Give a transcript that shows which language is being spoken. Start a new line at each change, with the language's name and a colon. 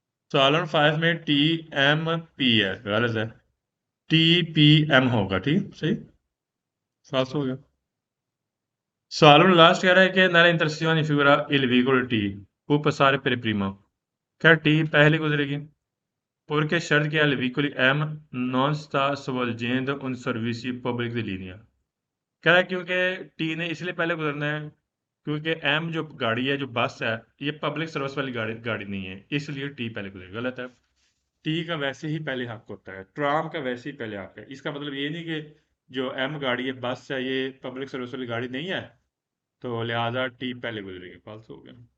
Hindi: सवाल नंबर 5 में T M P है, गलत है, टी पी एम होगा, ठीक सही, फाल्स हो गया। सवाल नंबर लास्ट कह रहा है कि
Italian: nella intersezione figura il vicolo T può passare per prima,
Hindi: क्या टी पहले गुजरेगी?
Italian: Porque
Hindi: शर्त क्या है
Italian: veicoli M non sta svolgendo un servizio pubblico di linea।
Hindi: कह रहा है क्योंकि टी ने इसलिए पहले गुजरना है क्योंकि एम जो गाड़ी है जो बस है ये पब्लिक सर्विस वाली गाड़ी गाड़ी नहीं है, इसलिए टी पहले गुजरेगा। गलत है। टी का वैसे ही पहले हक होता है, ट्राम का वैसे ही पहले हक है। इसका मतलब ये नहीं कि जो एम गाड़ी है बस है ये पब्लिक सर्विस वाली गाड़ी नहीं है तो लिहाजा टी पहले गुजरेगी, फालतू हो गया।